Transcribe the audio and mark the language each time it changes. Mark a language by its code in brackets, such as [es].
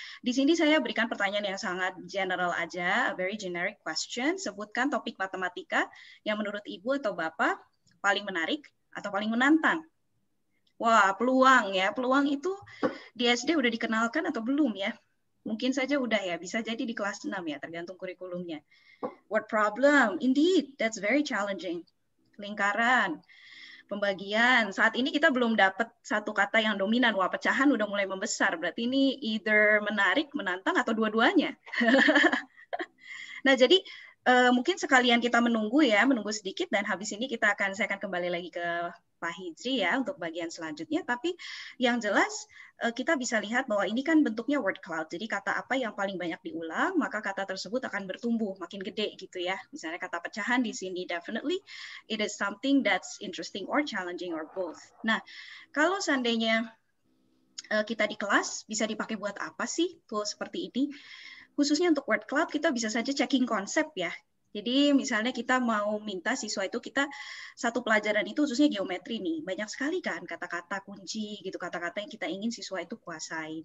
[id] Di sini saya berikan pertanyaan yang sangat general aja, [en] a very generic question. [id] Sebutkan topik matematika yang menurut Ibu atau Bapak paling menarik atau paling menantang. Wah, peluang ya. Peluang itu di SD udah dikenalkan atau belum ya? mungkin saja udah ya, bisa jadi di kelas 6 ya, tergantung kurikulumnya. [en] Word problem, indeed, that's very challenging. [id] Lingkaran, pembagian. Saat ini kita belum dapat satu kata yang dominan. Wah, pecahan udah mulai membesar. Berarti ini either menarik, menantang, atau dua-duanya. Nah, jadi mungkin sekalian kita menunggu sedikit, dan habis ini saya akan kembali lagi ke Pak Hijri ya untuk bagian selanjutnya. Tapi yang jelas kita bisa lihat bahwa ini kan bentuknya word cloud. Jadi kata apa yang paling banyak diulang, maka kata tersebut akan bertumbuh makin gede gitu ya. Misalnya kata pecahan di sini, [en] definitely it is something that's interesting or challenging or both. [id] Nah, kalau seandainya kita di kelas bisa dipakai buat apa sih tool seperti ini? Khususnya untuk word cloud kita bisa saja checking konsep ya. Jadi misalnya kita mau minta siswa itu, kita satu pelajaran itu khususnya geometri nih, banyak sekali kan kata-kata kunci gitu, kata-kata yang kita ingin siswa itu kuasai.